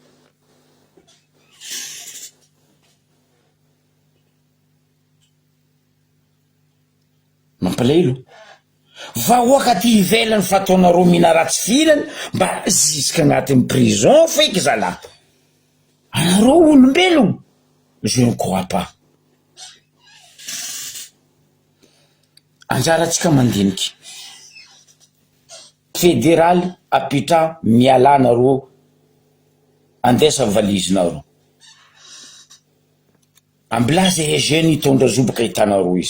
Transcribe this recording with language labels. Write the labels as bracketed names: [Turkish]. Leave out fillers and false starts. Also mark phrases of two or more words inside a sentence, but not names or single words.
[Malagasy] Mampalahelo. Vahoaka ty ivelany fataonareo mihina ratsy filany mba ziska agnatin'ny prison feky zalahy. Anareo olombelogno? [French] Je ne crois pas. [Malagasy] Anjaratsika mandiniky. Fédéral apitra miala anareo andesa valizinareo. Amblaza jeune hitondra zobaka hitanareo izy.